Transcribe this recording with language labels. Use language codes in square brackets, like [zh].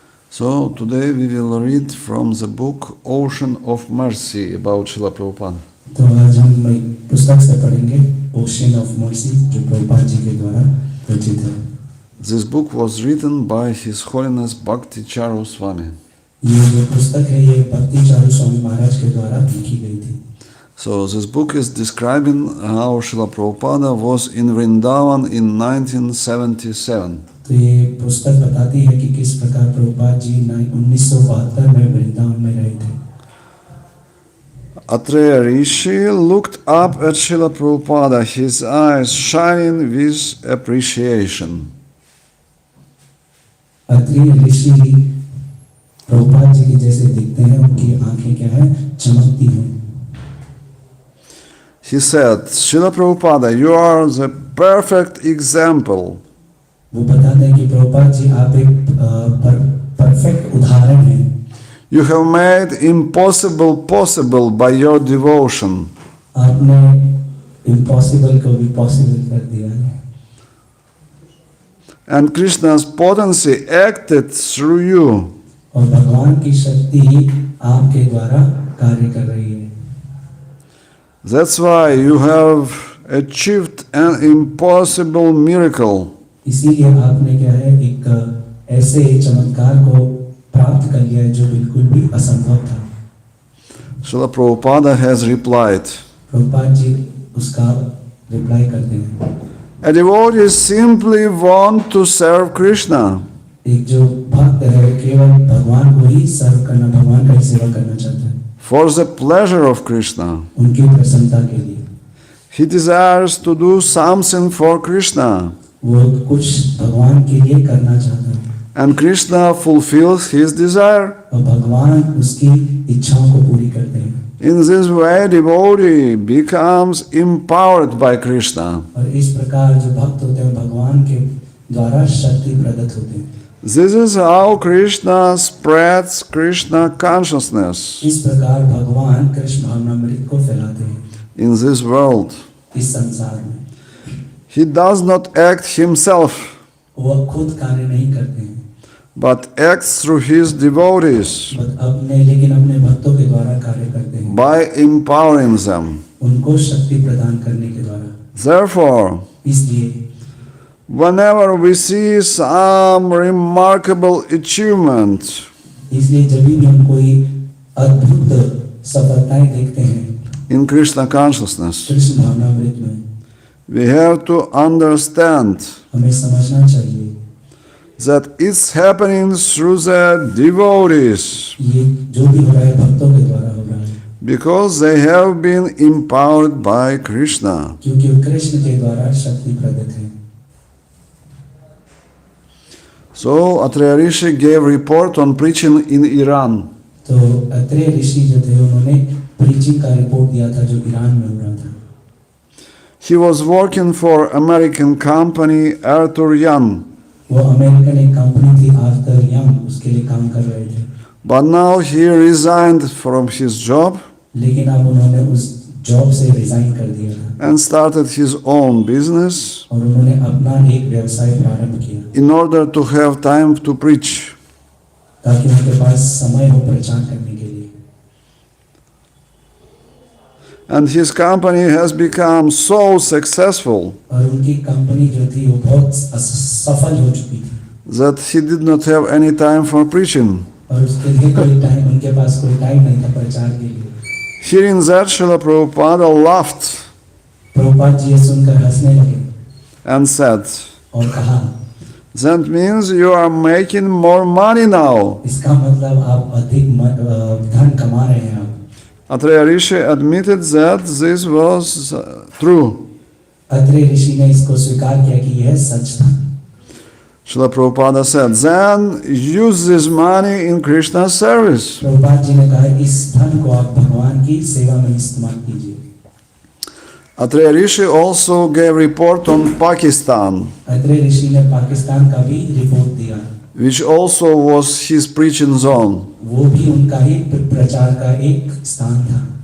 [en] So today we will read from the book Ocean of Mercy about Srila Prabhupada. [hi] तो आज हम पुस्तक से पढ़ेंगे ओशन ऑफ मर्सी जो प्रभुपाद जी के द्वारा रचित है. [en] This book was written by His Holiness Bhakti Charu Swami. [hi] ये जो पुस्तक है ये भक्ति चारू स्वामी महाराज के द्वारा लिखी गई थी. [en] So this book is describing how Srila Prabhupada was in Vrindavan in 1977. [hi] तो ये पुस्तक बताती है कि किस प्रकार प्रभुपाद जी 1972 में वृंदावन में रहे थे. [en] Atreya Rishi looked up at Srila Prabhupada, his eyes shining with appreciation. [hi] Atreya ऋषि प्रभुपाद जी के जैसे दिखते हैं, उनकी आंखें क्या है, चमकती हैं. [en] He said, Srila Prabhupada, you are the perfect example. [hi] वो बताते हैं कि प्रभुपाद जी आप एक परफेक्ट उदाहरण हैं. [en] You have made impossible possible by your devotion. [hi] आपने impossible को भी possible कर दिया है. [en] And Krishna's potency acted through you. [hi] और भगवान की शक्ति आपके द्वारा कार्य कर रही है. [en] That's why you have achieved an impossible miracle. [hi] इसीलिए आपने क्या है एक ऐसे चमत्कार को प्राप्त कर लिया है जो बिल्कुल भी असंभव था. [en] Srila Prabhupada has replied. [hi] Prabhupada ji उसका रिप्लाई करते हैं. [en] A devotee simply want to serve Krishna. [hi] एक जो भक्त है केवल भगवान को ही सर्व करना, भगवान का ही सेवा करना चाहता है. [en] For the pleasure of Krishna. [hi] उनकी प्रसन्नता के लिए. [en] He desires to do something for Krishna. [hi] वो कुछ भगवान के लिए करना चाहता है. [en] And Krishna fulfills his desire. [hi] और भगवान उसकी इच्छाओं को पूरी करते हैं. [en] In this way, devotee becomes empowered by Krishna. [hi] और इस प्रकार जो भक्त होते हैं भगवान के द्वारा शक्ति प्रदत्त होते हैं. [en] This is how Krishna spreads Krishna consciousness. [hi] इस प्रकार भगवान कृष्ण भावनामृत को फैलाते हैं. [en] In this world. [hi] इस संसार में. [en] He does not act himself. [hi] वो खुद कार्य नहीं करते हैं. [en] But acts through his devotees. [hi] लेकिन अपने भक्तों के द्वारा कार्य करते हैं. [en] By empowering them. [hi] उनको शक्ति प्रदान करने के द्वारा. [en] Therefore, [hi] इसलिए [en] whenever we see some remarkable achievement, [hi] इसलिए जब भी हम कोई अद्भुत सफलताएं देखते हैं [en] in Krishna consciousness, [hi] कृष्ण भावनामृत में, [en] we have to understand [hi] हमें समझना चाहिए [en] that it's happening through the devotees. [hi] ये जो भी हो रहा है भक्तों के द्वारा हो रहा है. [en] Because they have been empowered by Krishna. [hi] क्योंकि वो कृष्ण के द्वारा शक्ति प्रदत्त है. [en] So Atreya Rishi gave report on preaching in Iran. [hi] तो अत्रेय ऋषि जो थे उन्होंने प्रीचिंग का रिपोर्ट दिया था जो ईरान में हो रहा था. [en] He was working for American company Arthur Young. [hi] वो अमेरिकन एक कंपनी थी आर्थर यंग, उसके लिए काम कर रहे थे. [en] But now he resigned from his job. [hi] लेकिन अब उन्होंने उस जॉब से रिजाइन कर दिया था. [en] And started his own business. [hi] और उन्होंने अपना एक व्यवसाय प्रारंभ किया. [en] In order to have time to preach. [hi] ताकि उनके पास समय हो प्रचार करने के लिए. [en] And his company has become so successful [hi] और उनकी कंपनी जो थी वो बहुत सफल हो चुकी थी [en] that he did not have any time for preaching. [hi] और उसके लिए कोई टाइम उनके पास कोई टाइम नहीं था प्रचार के लिए. [en] Hearing that, Srila Prabhupada laughed [hi] Prabhupada ji ये सुनकर हंसने लगे [en] and said, [hi] और कहा [en] that means you are making more money now. [hi] इसका मतलब आप अधिक धन कमा रहे हैं आप. [en] Atreya Rishi admitted that this was true. [hi] Atreya ऋषि ने इसको स्वीकार किया कि यह सच था. [en] Srila Prabhupada said, then use this money in Krishna's service. [hi] Prabhupada ji ने कहा इस धन को आप भगवान की सेवा में इस्तेमाल कीजिए. [en] Atreya Rishi also gave report on Pakistan, [hi] Atreya ऋषि ने पाकिस्तान का भी रिपोर्ट दिया, [en] which also was his preaching zone. [hi] वो भी उनका ही प्रचार का एक स्थान था.